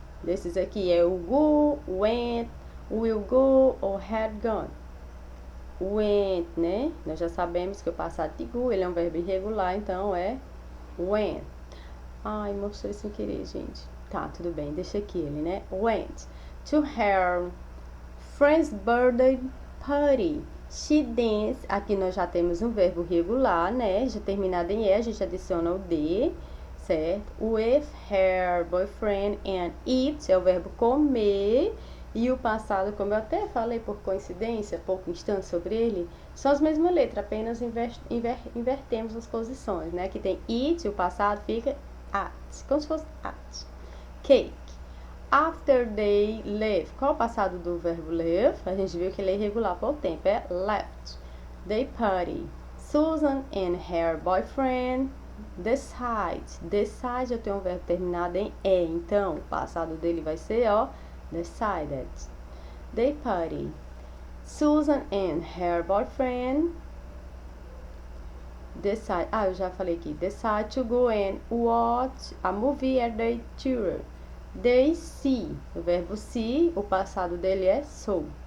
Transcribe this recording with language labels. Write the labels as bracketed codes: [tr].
[pt] Desses aqui é o [en] go, went, will go [pt] ou had gone. [en] Went, né? [pt] Nós já sabemos que o passado de go, ele é um verbo irregular, então é went. Ai, mostrei sem querer, gente. Tá, tudo bem, deixa aqui ele, né? [en] Went to her friend's birthday party. She danced. [pt] Aqui nós já temos um verbo regular, né? Já terminado em E, a gente adiciona o D, certo? [en] With her boyfriend and eat [pt] é o verbo comer. E o passado, como eu até falei por coincidência, pouco instante sobre ele, são as mesmas letras, apenas invertemos as posições, né? Aqui tem eat, o passado fica at, como se fosse at. Cake. [en] After they left. [pt] Qual é o passado do verbo leave? A gente viu que ele é irregular por tempo, é left. [en] They party. Susan and her boyfriend decide. [pt] Decide, eu tenho um verbo terminado em E, então o passado dele vai ser, ó, decided. [en] They party. Susan and her boyfriend decide. [pt] Ah, eu já falei aqui. [en] Decide to go and watch a movie at the theater. They see. [pt] O verbo see, o passado dele é saw.